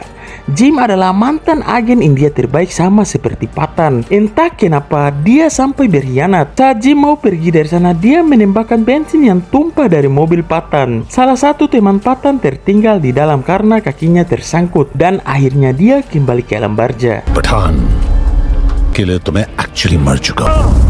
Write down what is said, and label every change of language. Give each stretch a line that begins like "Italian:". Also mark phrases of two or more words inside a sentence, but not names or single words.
Indonesian: Jim adalah mantan agen India terbaik sama seperti Pathan. Entah kenapa dia sampai berkhianat. Saat Jim mau pergi dari sana, dia menembakkan bensin yang tumpah dari mobil Pathan. Salah satu teman Pathan tertinggal di dalam karena kakinya tersangkut, dan akhirnya dia kembali ke alam barja.
Hindi: पठान के लिए तो मैं एक्चुअली मर चुका हूँ.